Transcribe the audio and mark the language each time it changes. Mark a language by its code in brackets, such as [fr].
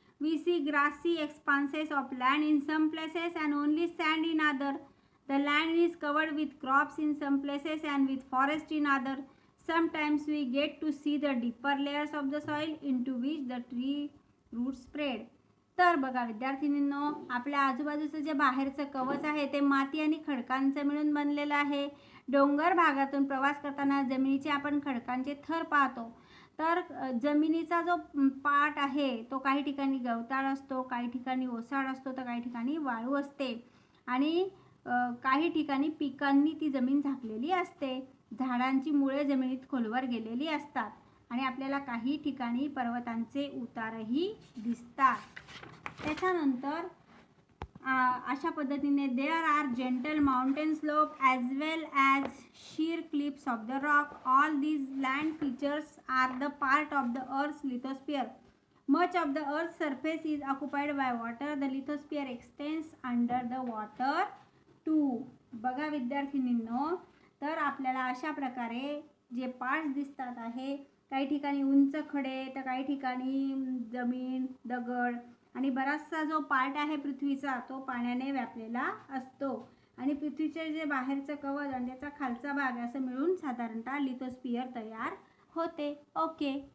[en] We see grassy expanses of land in some places and only sand in other. The land is covered with crops in some places and with forest in other. Sometimes we get to see the deeper layers of the soil into which the tree roots spread. [mr] तर बघा विद्यार्थिनींनो, आपल्या आजूबाजूचं जे बाहेरचं कवच आहे ते माती आणि खडकांचं मिळून बनलेलं आहे. डोंगर भागातून प्रवास करताना जमिनीचे आपण खडकांचे थर पाहतो. तर जमिनीचा जो पार्ट आहे तो काही ठिकाणी गवताळ असतो, काही ठिकाणी ओसाड असतो, तर काही ठिकाणी वाळू असते आणि काही ठिकाणी पिकांनी ती जमीन झाकलेली असते. झाडांची मुळे जमिनीत खोलवर गेलेली असतात आणि आपल्याला काही ठिकाणी पर्वतांचे उतारही दिसतात. त्याच्यानंतर अशा पद्धतीने [en] There are gentle mountain slope as well as sheer cliffs of the rock. All these land features are the part of the Earth's lithosphere. Much of the Earth's surface is occupied by water. The lithosphere extends under the water too. [mr] बघा विद्यार्थिनींनो, तर आपल्याला अशा प्रकारे जे parts दिसतात आहे, काही ठिकाणी उंच खडे, तर काही ठिकाणी जमीन, दगड आणि बराचसा जो पार्ट आहे पृथ्वीचा तो पाण्याने व्यापलेला असतो आणि पृथ्वीचे जे बाहेरचं कवच आणि त्याचा खालचा भाग असं मिळून साधारणतः लिथोस्फियर तयार होते. ओके.